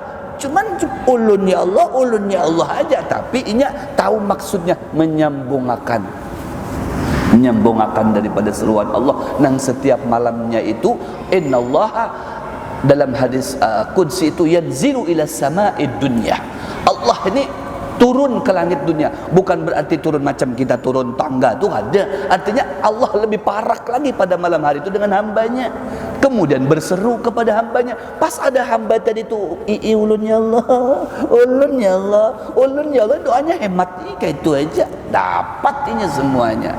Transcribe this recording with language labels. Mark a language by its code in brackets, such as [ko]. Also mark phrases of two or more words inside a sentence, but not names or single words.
[bjn] Cuman ulun [ar] يا الله [bjn] aja, tapi inya tahu maksudnya, menyambungkan daripada seruan Allah nang setiap malamnya itu. [id] Innallaha, dalam hadis qudsi itu, [ar] ينزل إلى سماء الدنيا. [id] Allah ini turun ke langit dunia, bukan berarti turun macam kita turun tangga, tuh ada. Artinya Allah lebih parak lagi pada malam hari itu dengan hambanya, kemudian berseru kepada hambanya. [bjn] Pas ada hamba tadi itu, ulun [ar] يا الله, [bjn] ulun [ar] يا الله, [bjn] ulun [ar] يا الله, [bjn] doanya hemat nih, kayak itu aja dapat ini semuanya.